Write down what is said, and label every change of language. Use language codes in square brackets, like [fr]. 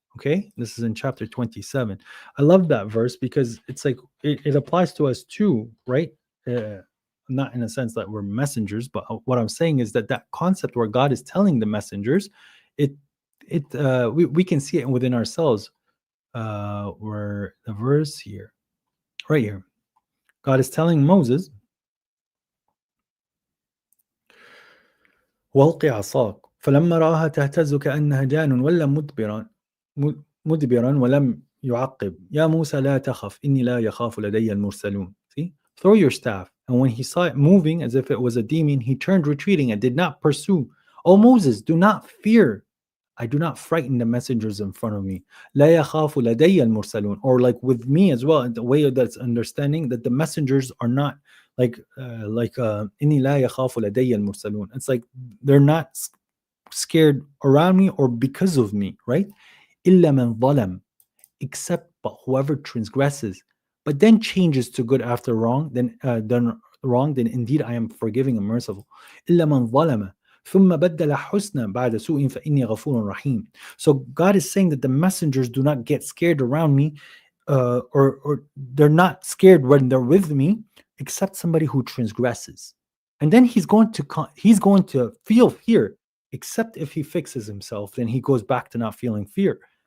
[en] Okay, this is in chapter 27. I love that verse because it's like it applies to us too, right? Uh, Not in a sense that we're messengers, but what I'm saying is that concept where God is telling the messengers, it we can see it within ourselves. Where the verse here, right here, God is telling Moses, [ar] "والق عصاك فلما رآها تهتز كأنها جان ولا مدبرا ولم يعقب يا موسى لا تخف إني لا يخاف لدي المرسلون." [en] See? Throw your staff. And when he saw it moving as if it was a demon, he turned retreating and did not pursue. "O Moses, do not fear. I do not frighten the messengers in front of me. [ar] لا يخاف لدي المرسلون." [en] Or like with me as well, the way that's understanding that the messengers are not [ar] إني لا يخاف لدي المرسلون. [en] It's like they're not scared around me or because of me, right? [ar] إلا من ظلم, [en] except but whoever transgresses, but then changes to good after wrong, then wrong, then indeed I am forgiving and merciful. [ar] إلا من ظلم ثم بدل حسنا بعد سوء فإني غفور رحيم. [en] So God is saying that the messengers do not get scared around me, or they're not scared when they're with me, except somebody who transgresses. And then he's going to feel fear, except if he fixes himself, then he goes back to not feeling fear.